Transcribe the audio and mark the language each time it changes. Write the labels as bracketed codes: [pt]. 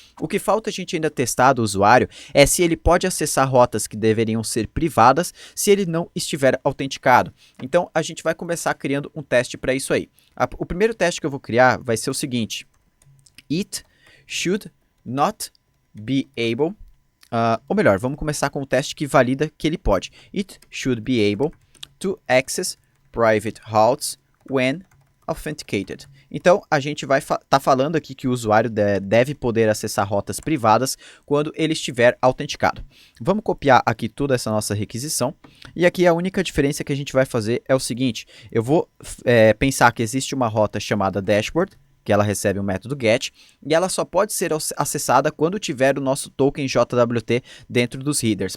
[pt] O que falta a gente ainda testar do usuário é se ele pode acessar rotas que deveriam ser privadas se ele não estiver autenticado. Então a gente vai começar criando um teste para isso aí. O primeiro teste que eu vou criar vai ser o seguinte: [en] it should not be able, [pt] ou melhor, vamos começar com o teste que valida que ele pode. [en] It should be able to access private routes when authenticated. [pt] Então, a gente vai estar falando aqui que o usuário deve poder acessar rotas privadas quando ele estiver autenticado. Vamos copiar aqui toda essa nossa requisição. E aqui a única diferença que a gente vai fazer é o seguinte: eu vou pensar que existe uma rota chamada dashboard, que ela recebe o método get, e ela só pode ser acessada quando tiver o nosso token JWT dentro dos headers.